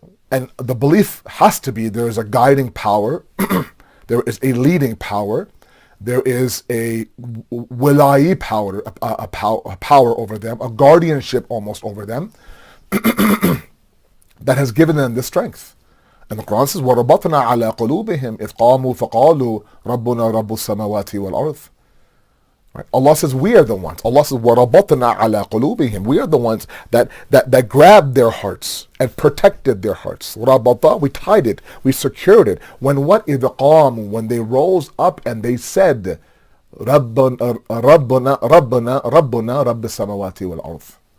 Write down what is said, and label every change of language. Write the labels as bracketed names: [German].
[English] And the belief has to be there is a guiding power, there is a leading power, there is a wilayi power, a power over them, a guardianship almost over them, that has given them this strength. And the Quran says, [Arabic] وَرَبَطْنَا عَلَىٰ قُلُوبِهِمْ إِذْ قَامُوا فَقَالُوا رَبُّنَا رَبُّ السَّمَوَاتِ وَالْأَرْضِ. [English] Right? Allah says, we are the ones. Allah says, [Arabic] وَرَبَطْنَا عَلَىٰ قُلُوبِهِمْ. [English] We are the ones that grabbed their hearts and protected their hearts. رَبَطَ, we tied it, we secured it. When what? [Arabic] إِذْ قَامُوا, [English] when they rose up and they said, [Arabic] رَبُّنَا رَبُّ السَّمَوَاتِ وَالْأَرْضِ.